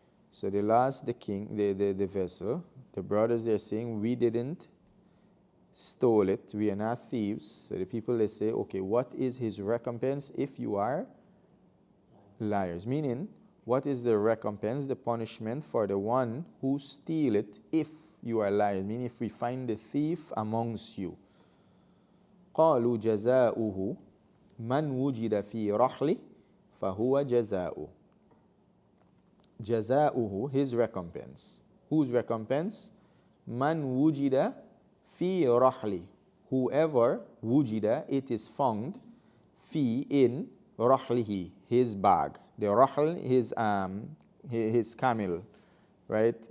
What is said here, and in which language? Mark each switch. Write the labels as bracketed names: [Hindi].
[English] So they lost the king, the vessel. The brothers, they're saying, we didn't stole it, we are not thieves. So the people, they say, okay, what is his recompense if you are liars? Meaning, what is the recompense, the punishment for the one who steal it if you are liars? Meaning, if we find the thief amongst you. [Arabic] قالوا جزاؤه من وجد في رحله فهو جزاؤه. جزاؤه, [English] his recompense. Whose recompense? Man wujida fi rahli, whoever wujida, it is found, fi, in rahlihi, his bag. The rahl, his camel, right?